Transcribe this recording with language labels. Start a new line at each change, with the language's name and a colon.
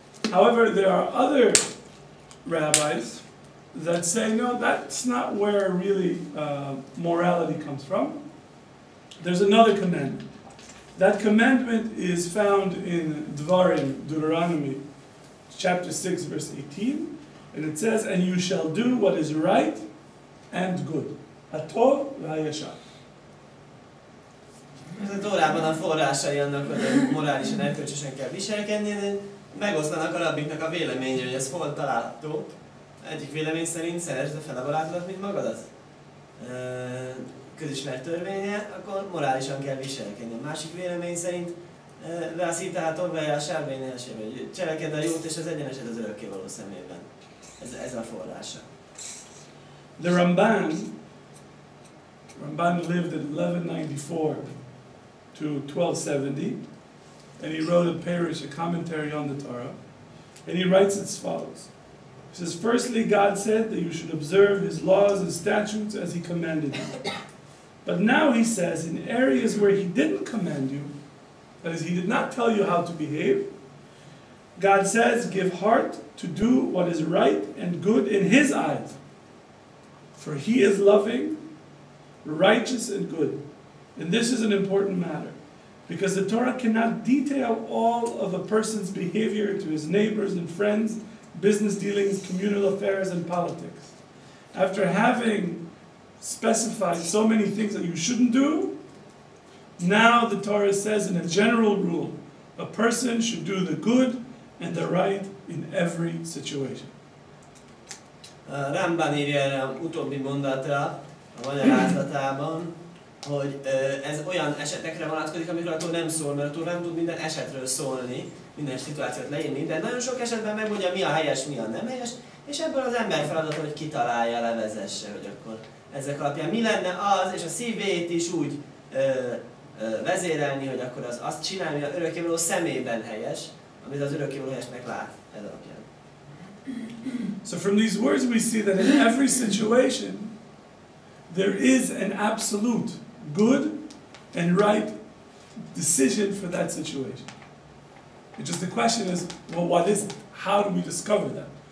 English: However, there are other rabbis that say, no, that's not where really morality comes from. There's another commandment. That commandment is found in Dvarim, Deuteronomy, chapter 6, verse 18. And it says, and you shall do what is right and good.
Hebrew: Hatov v'hayashar.
Hungarian: Ez a Tórában a forrásai annak, hogy morálisan erkölcsösen kell viselkedni, megosztanak a rabbiknak a véleménye, hogy ez hol található. Egyik vélemény szerint szeresd a fele barátodat, mint magadat. Közismert törvénye, akkor morálisan kell viselkedni. A másik vélemény szerint rászítálhatod be a sárvénynél, hogy cselekedd a jót és az egyeneset az örökkévaló szemében. Ez a forrása.
English: The Ramban lived at 1194 to 1270, and he wrote a parish, a commentary on the Torah. And he writes as follows. He says, firstly, God said that you should observe his laws and statutes as he commanded you. But now he says, in areas where he didn't command you, that is, he did not tell you how to behave, God says, give heart to do what is right and good in his eyes. For he is loving, righteous, and good. And this is an important matter, because the Torah cannot detail all of a person's behavior to his neighbors and friends, business dealings, communal affairs, and politics. After having specified so many things that you shouldn't do, now the Torah says in a general rule, a person should do the good and the right in every situation.
Hungarian: Rambam írja erre utóbbi mondatra a magyarázatában, hogy ez olyan esetekre vonatkozik, amikor a Tóra nem szól, mert a Tóra nem tud minden esetről szólni, minden szituációt leírni, de nagyon sok esetben megmondja, mi a helyes, mi a nem helyes, és ebből az ember feladata, hogy kitalálja, levezesse, hogy akkor ezek alapján mi lenne az, és a szívét is úgy vezérelni, hogy akkor azt csinálni, hogy az örökkévaló szemében helyes, amit az örökkévaló helyesnek lát ez alapján.
English: So from these words we see that in every situation there is an absolute good and right decision for that situation. It's just the question is, well, what is it? How do we discover that?